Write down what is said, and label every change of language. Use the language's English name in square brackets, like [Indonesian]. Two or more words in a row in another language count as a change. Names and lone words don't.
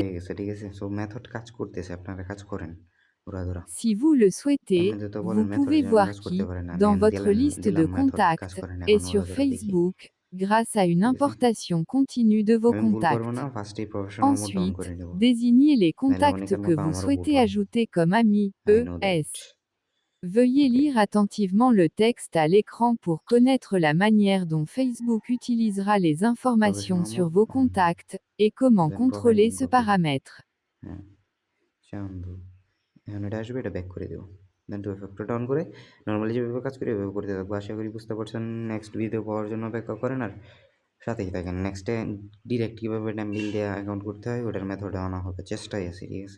[Bangla] হয়ে গেছে, ঠিক আছে? [English] so method [Bangla] কাজ করতেছে, আপনারা কাজ করেন উড়াধুরা। [French] Si vous le souhaitez, [Bangla] এমনিতে তো [French] vous [Bangla] বলেন মেথড [French] pouvez [Bangla] যেন [French] voir [Bangla] কাজ করতে [French] qui, [Bangla] পারেন, আমি [French] dans votre liste de [Bangla] দিলাম মেথড কাজ [French] contacts, [Bangla] করেন [French] est [Bangla] এখন [French] sur [Bangla] উড়াধুরা, দেখি, [French] Facebook, grâce à une [Bangla] ঠিক আছে? [French] importation continue de vos [Bangla] আমি ভুল করবো না, [French] contacts. [Bangla] ফার্স্টেই [English] professional mode on [French] Ensuite, [Bangla] করে নেব, [French] désignez les [Bangla] নাহলে [French] contacts [Bangla] অনেকের [French] que [Bangla] মতো [French] vous [Bangla] আমারও ভুল [French] souhaitez [Bangla] হয়। [French] ajouter comme amis, [English] I know that. [French] ES. Veuillez [Bangla] ওকে, [French] lire attentivement le texte à l'écran pour connaître la manière dont Facebook utilisera les informations [Bangla] প্রফেশনাল [French] sur [Bangla] মোড [French] vos contacts et comment [English] then profile [French] contrôler [Bangla] লিঙ্ক [French] ce [Bangla] কপি। [French] paramètre. [Bangla] হ্যাঁ, চান্দু। এখন এটা আসবে, এটা ব্যাক করে দেবো, [English] then two factor [Bangla] অন করে নর্মালি যেভাবে কাজ করি ওইভাবে করতে থাকবো। আশা করি বুঝতে পারছেন। নেক্সট ভিডিও পাওয়ার জন্য অপেক্ষা করেন আর সাথেই থাকেন। নেক্সটে ডিরেক্ট কীভাবে টেম্বিল দিয়ে অ্যাকাউন্ট করতে হয় ওটার মেথডে আনা হবে, চেষ্টাই আছে, ঠিক আছে?